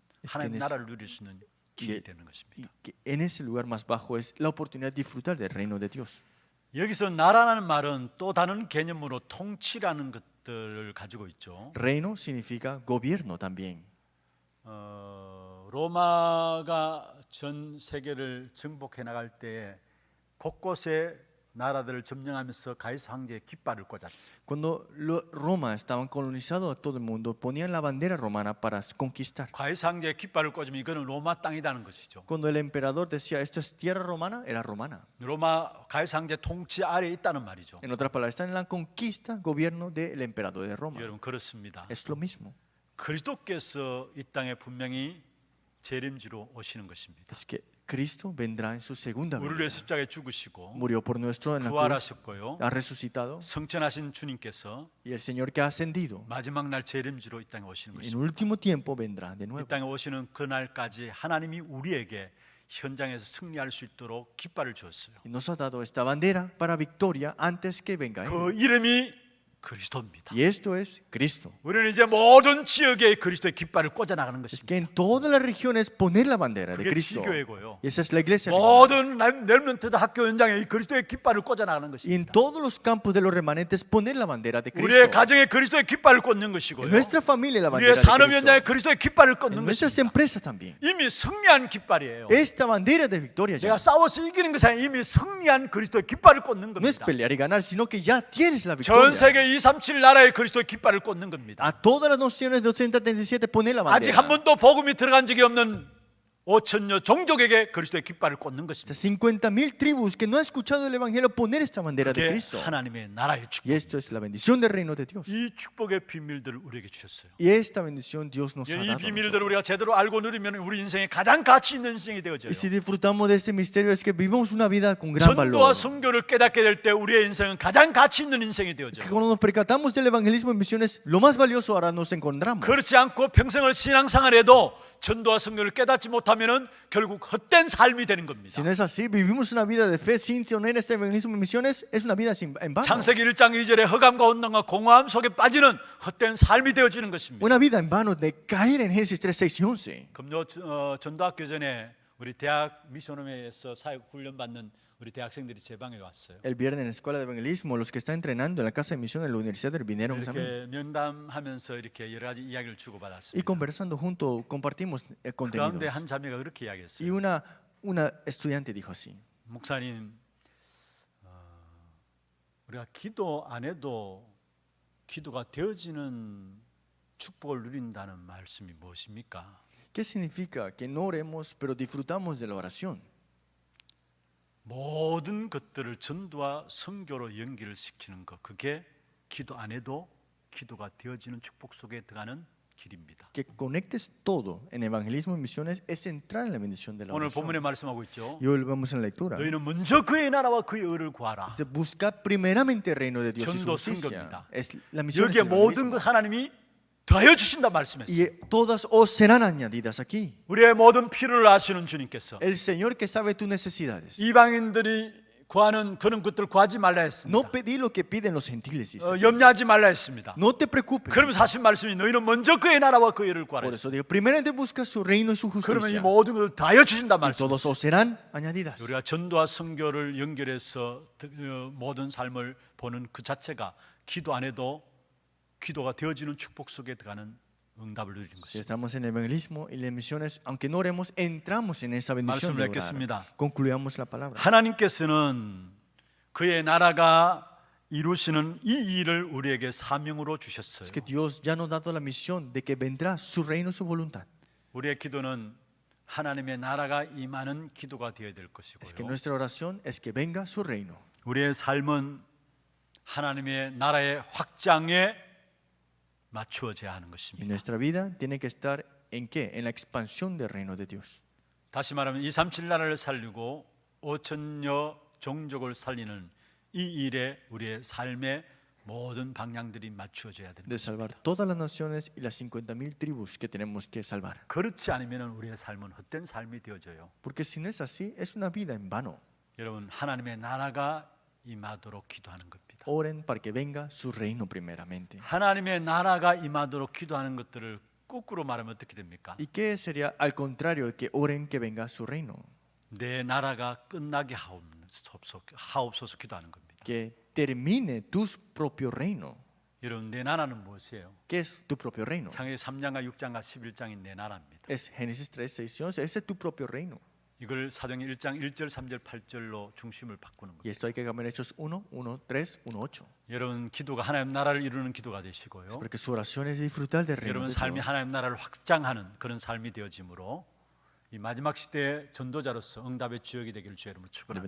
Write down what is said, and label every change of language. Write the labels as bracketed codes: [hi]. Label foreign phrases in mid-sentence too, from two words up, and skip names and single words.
[es] Es que [ko] 하나님 [es] en ese- [ko] 나라를 누릴 수 있는 길이 [es] Y- [ko] 되는 것입니다. [es] Y que en ese lugar más bajo es la oportunidad de disfrutar del reino de Dios. [ko] 여기서 나라라는 말은 또 다른 개념으로 통치라는 것들을 가지고 있죠. [es] Reino significa gobierno también. [ko] 로마가 전 세계를 정복해 나갈 때 곳곳에 나라들을 점령하면서 가이사 황제의 깃발을 꽂았어요. [es] Cuando Roma estaban colonizando a todo el mundo, ponían la bandera romana para conquistar. [ko] 가이사 황제의 깃발을 꽂으면 이거는 로마 땅이라는 것이죠. [es] Cuando el emperador decía esto es tierra romana, era romana. [ko] 로마 가이사 황제 통치 아래에 있다는 말이죠. [es] En otras palabras, están en la conquista, gobierno del emperador de Roma. [ko] 여러분 그렇습니다. [es] Es lo mismo. [ko] 그리스도께서 이 땅에 분명히 재림지로 오시는 것입니다. [es] Es que Cristo vendrá en su segunda [ko] 우리를 [es] venida. [ko] 위해 십자가에 죽으시고 [es] Murió por nuestro en la cruz, [ko] 부활하셨고요. [es] ha resucitado, [ko] 성천하신 주님께서 [es] y el Señor que ha ascendido, [ko] 마지막 날 재림지로 이 땅에 오시는 [es] en [ko] 것입니다. [es] último tiempo vendrá de [ko] 이 [es] nuevo. [ko] 땅에 오시는 그날까지 하나님이 우리에게 현장에서 승리할 수 있도록 깃발을 주었어요. [es] Y nos ha dado esta bandera para victoria antes que venga Él. [ko] 그 이름이 그리스도입니다. [es] Y esto es Cristo. [ko] 우리는 이제 모든 지역에 그리스도의 깃발을 꽂아 나가는 [es] Es [ko] 것입니다. [es] que en todas las regiones poner la bandera de [ko] 그게 [es] Cristo. [ko] 지교회고요. [es] Y esa es la iglesia. hermana. [ko] 모든 렘넌트 학교 현장에 이 그리스도의 깃발을 꽂아 나가는 [es] Y en [ko] 것입니다. [es] todos los campos de los remanentes poner la bandera de Cristo. [ko] 우리의 가정에 그리스도의 깃발을 꽂는 [es] En [ko] 것이고요. [es] nuestra familia la bandera [ko] 우리의 [es] de [ko] 산업 [es] Cristo. [ko] 현장에 그리스도의 깃발을 [es] En [ko] 꽂는 [es] nuestras [ko] 것입니다. [es] empresas también. [ko] 이미 승리한 깃발이에요. [es] Esta bandera de victoria ya [ko] 내가 싸워서 이기는 것이 아니라 이미 승리한 그리스도의 깃발을 꽂는 [es] no es [ko] 겁니다. [es] pelear y ganar, sino que ya tienes la [ko] 전 [es] victoria. [ko] 세계 237 나라에 그리스도의 깃발을 꽂는 겁니다. [es] A todas las naciones de 237 poner la [ko] 아직 [es] bandera. [ko] 한 번도 복음이 들어간 적이 없는 5천여 종족에게 그리스도의 깃발을 꽂는 것입니다. [es] Estas 50,000 tribus que no han escuchado el evangelio poner esta bandera de [ko] 그게 [es] Cristo. [ko] 하나님의 나라의 [es] Y [ko] 축복. [es] esto es la bendición del reino de Dios. [ko] 이 축복의 비밀들을 우리에게 주셨어요. [es] Y esta bendición Dios nos ha [ko] 이 [es] dado. a [ko] 비밀들을 [es] nosotros. [ko] 우리가 제대로 알고 누리면 우리 인생에 가장 가치 있는 인생이 되어져요. [es] Y si disfrutamos de este misterio es que vivimos una vida con gran [ko] 전도와 [es] valor. [ko] 선교를 깨닫게 될 때 우리의 인생은 가장 가치 있는 인생이 [es] Es que [ko] 되어져요. [es] cuando nos percatamos del evangelismo en misiones, lo más valioso ahora nos encontramos. [ko] 그렇지 않고 평생을 신앙생활해도 전도와 선교를 깨닫지 못하면은 결국 헛된 삶이 되는 겁니다. [es] Si no es así, vivimos una vida de fe sin tener este evangelismo en misiones, es una vida en vano. [ko] 창세기 1장 2절에 허감과 온난과 공허함 속에 빠지는 헛된 삶이 되어지는 것입니다. [es] Una vida en vano de caer en Génesis 3, 6 y 11. [ko] 금요 전도학교 전에 우리 대학 미션홈에서 사역 훈련 받는 우리 대학생들이 제 방에 왔어요. [es] El viernes en la escuela de evangelismo, los que están entrenando en la casa de misión en la universidad vinieron a mí. [ko] 이렇게 면담하면서 이렇게 여러 가지 이야기를 주고 [es] Y [ko] 받았습니다. [es] conversando juntos, compartimos [ko] 그런데 [es] contenidos. [ko] 한 자매가 그렇게 [es] Y [ko] 이야기했어요. [es] una estudiante dijo así: [ko] 목사님, 우리가 기도 안 해도 기도가 되어지는 축복을 누린다는 말씀이 무엇입니까? [es] ¿Qué significa que no oremos, pero disfrutamos de la oración? [ko] 모든 것들을 전도와 선교로 연결을 시키는 것, 그게 기도 안 해도 기도가 되어지는 축복 속에 들어가는 길입니다. [es] Que conectes todo en evangelismo y misiones es entrar en la bendición de la [ko] 오늘 본문에 [es] oración. [ko] 말씀하고 있죠. [es] Y hoy vamos en la lectura. [ko] 너희는 먼저 그의 나라와 그의 의를 구하라. [es] Dice, buscad primeramente el reino de Dios y su [ko] 전도 [es] justicia. [ko] 선교입니다. [es] Es la misión. [ko] 여기에 모든 것 하나님이 더해 주신다 말씀했어요. [es] Y todas os serán añadidas aquí. [ko] 우리의 모든 필요를 아시는 주님께서 [es] El Señor que sabe tus necesidades. [ko] 이방인들이 구하는 그런 것들 구하지 말라 했습니다. [es] No pedí lo que piden los gentiles. Dice. [ko] 염려하지 말라 했습니다. [es] No te preocupes. [ko] 그러면 사실 말씀이 너희는 먼저 그의 나라와 그의 의를 구하라. [es] Por eso digo, primeramente busca su reino y su [ko] 그러면 이 [es] justicia. [ko] 모든 것을 다해 주신다 [es] Y todos [ko] 말씀했어요. [es] os serán añadidas. [ko] 우리가 전도와 선교를 연결해서 모든 삶을 보는 그 자체가 기도 안 해도 기도가 되어지는 축복 속에 들어가는 응답을 누리는 [es] Si [ko] 것입니다. [es] estamos en evangelismo y las misiones, aunque no oremos, entramos en esa bendición de [ko] 말씀을 [es] orar. [ko] 맺겠습니다. [es] Concluyamos la palabra. [ko] 하나님께서는 그의 나라가 이루시는 이 일을 우리에게 사명으로 주셨어요. [es] Es que Dios ya nos ha dado la misión de que vendrá su reino y su voluntad. [ko] 우리의 기도는 하나님의 나라가 임하는 기도가 되어야 될 [es] Es que [ko] 것이고요. [es] nuestra oración es que venga su reino. [ko] 우리의 삶은 하나님의 나라의 확장에 맞추어져야 하는 [es] Y [ko] 것입니다. [es] nuestra vida tiene que estar en qué? En la expansión del reino de Dios. [ko] 다시 말하면 237 나라를 살리고 5천여 종족을 살리는 이 일에 우리의 삶의 모든 방향들이 맞추어져야 됩니다. [es] De salvar todas las naciones y las 50,000 tribus que tenemos que salvar. [ko] 그렇지 않으면 우리의 삶은 헛된 삶이 되어져요. [es] Porque si no es así, es una vida en vano. [ko] 여러분, 하나님의 나라가 임하도록 기도하는 겁니다. [es] Oren para que venga su reino primeramente. [ko] 하나님의 나라가 임하도록 기도하는 것들을 거꾸로 말하면 어떻게 됩니까? [es] ¿Y qué sería al contrario de que oren que venga su reino? [ko] 내 나라가 끝나게 하옵소서 기도하는 겁니다. [es] Que termine tu propio reino. [ko] 여러분, 내 나라는 무엇이에요? [es] ¿Qué es tu propio reino? [ko] 창세기 3장과 6장과 11장이 내 나라입니다. [es] Es Génesis 3, 6 y 11. Ese es tu propio reino. [ko] 이걸 사도행전 1장 1절, 3절, 8절로 중심을 바꾸는 [es] Y [ko] 거예요. [es] esto hay que cambiar Hechos 1, 1, 3, 1, 8. [ko] 여러분 기도가 하나님 나라를 이루는 기도가 되시고요. [es] Es porque su oración es disfrutar del reino [ko] 여러분 [es] de [ko] 삶이 [es] Dios. [ko] 하나님 나라를 확장하는 그런 삶이 되어지므로 이 마지막 시대의 전도자로서 응답의 주역이 되기를 주의 이름으로 축원합니다.